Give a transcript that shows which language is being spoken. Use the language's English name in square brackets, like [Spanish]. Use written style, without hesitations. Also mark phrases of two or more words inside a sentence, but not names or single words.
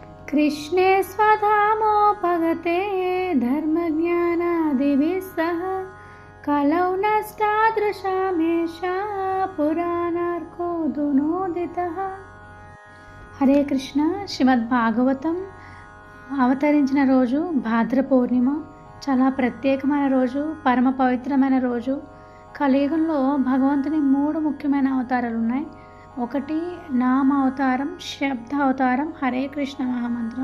[Sanskrit] कृष्णे स्वधामोपगते धर्मज्ञानादिभिः सह कलौ नष्टादृशामेषा पुराणार्को दुनोदितः। హరే కృష్ణ. [Telugu] శ్రీమద్ భాగవతం అవతరించిన రోజు భాద్ర పౌర్ణిమ. చాలా ప్రత్యేకమైన రోజు, పరమ పవిత్రమైన రోజు. కలియుగంలో భగవంతుని 3 ముఖ్యమైన అవతారాలు ఉన్నాయి. 1 నామ అవతారం, శబ్ద అవతారం, [Sanskrit] హరే కృష్ణ [Telugu] మహామంత్రం.